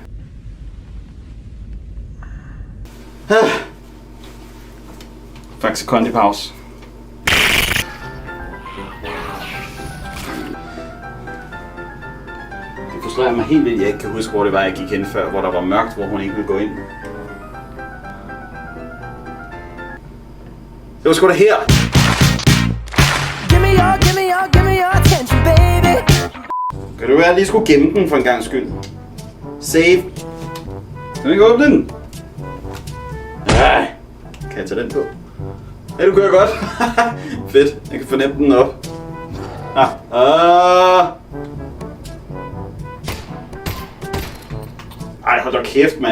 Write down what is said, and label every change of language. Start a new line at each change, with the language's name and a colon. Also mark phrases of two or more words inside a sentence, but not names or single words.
Danish: Faktisk kondi-pause. Det frustrerer mig helt vildt, jeg ikke kan huske, hvor det var, jeg gik hen før, hvor der var mørkt, hvor hun ikke ville gå ind. Det var sgu da her!
English: Give me your attention, baby.
Danish: Kan du være, at jeg lige skulle gemme den for en gang skyld?
English: Save!
Danish: Kan du ikke åbne den? Kan jeg tage den på? Ja, du kører godt. Fedt, jeg kan fornemme den op. Ej, hold da kæft, mand.